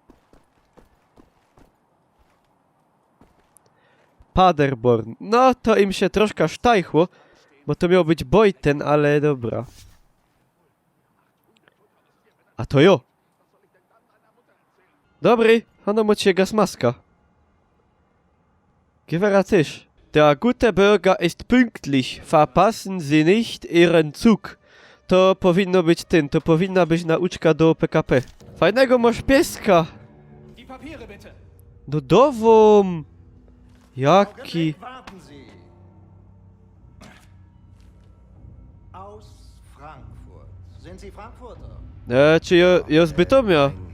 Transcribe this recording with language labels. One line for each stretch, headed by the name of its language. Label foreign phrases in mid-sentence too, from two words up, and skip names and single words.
Polish: Paderborn. No to im się troszkę sztajchło, bo to miał być Beuthen, ale dobra.
Silesian: A to jo. Dobry, ono mocie gasmaska.
German: Gewera Tisch. Der gute Bürger ist pünktlich. Verpassen Sie nicht Ihren Zug.
Polish: To powinno być to powinna być nauczka do PKP.
Silesian: Fajnego masz pieska. No dowom.
Polish: Jaki? Czy ja z Bytomia?